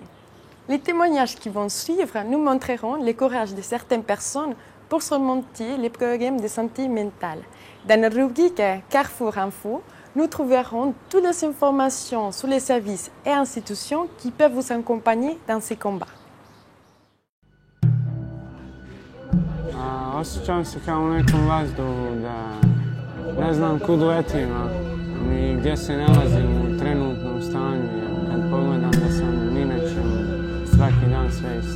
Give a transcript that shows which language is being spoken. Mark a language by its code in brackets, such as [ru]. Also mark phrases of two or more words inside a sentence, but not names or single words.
[fr] Les témoignages qui vont suivre nous montreront le courage de certaines personnes pour surmonter les problèmes de santé mentale. Dans notre rubrique Carrefour Info, nous trouverons toutes les informations sur les services et institutions qui peuvent vous accompagner dans ces combats. [bs] Osjećam se kao u nekom vazduhu, da ne znam kud letim, ni gdje se nalazim u trenutnom stanju. Kad pogledam da sam ni na čemu, svaki dan sve isto.